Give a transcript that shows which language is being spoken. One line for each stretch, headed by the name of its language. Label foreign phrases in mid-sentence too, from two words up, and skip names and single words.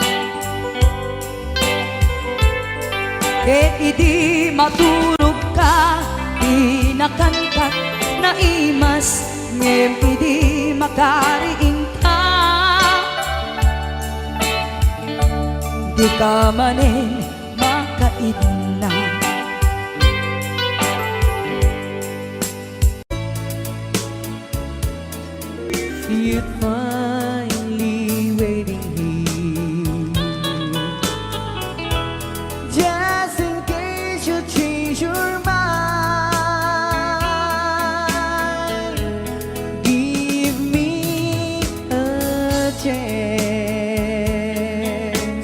Iloko: ket idi maturog ka di nakankat na imas ngem idi makariing ka di ka manen makaidna
English: you're finally waiting here Just in case you change your mind, give me a chance.